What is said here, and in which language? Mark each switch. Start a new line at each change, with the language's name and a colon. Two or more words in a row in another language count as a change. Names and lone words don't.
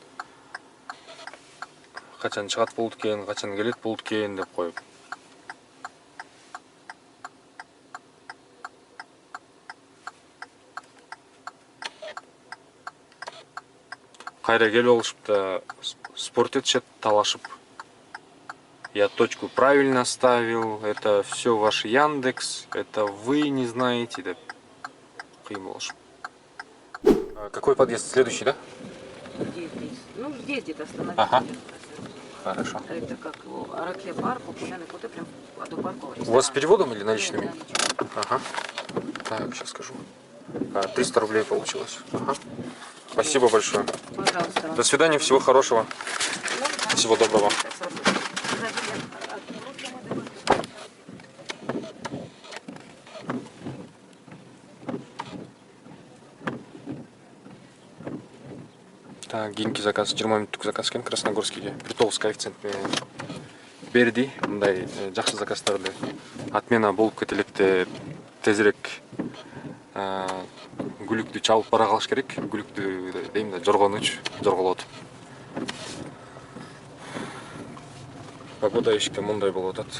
Kyrgyz: Качан чыгат болот экен, качан келет болот экен деп коюп. Кайра келип алышып да спорт этишет, талашып.
Russian: Я точку правильно ставил, это все ваш Яндекс, это вы не знаете,
Kyrgyz: деп кыйын болушуп.
Russian: Какой подъезд? Следующий, да? Ну, здесь где-то остановиться. Ага. Хорошо. Это как его Араке парк, Пушеный кот, и прям до паркового У ресторана. вас с переводом или наличными? Нет, наличными. Ага. Так, сейчас скажу. 300 рублей получилось. Ага. Спасибо большое. Пожалуйста. До свидания, всего хорошего. Всего доброго. Так,
Kyrgyz: кийинки заказ 20 мүнөттүк заказ экен Красногорскийге 1,9 коэффициентме берди. Мындай жакшы заказдарды отмена болуп кете электе тезирээк күлүктү чабып бара калыш керек. Күлүктү дейм да жорголотуп. Погода эшикте мындай болуп атат.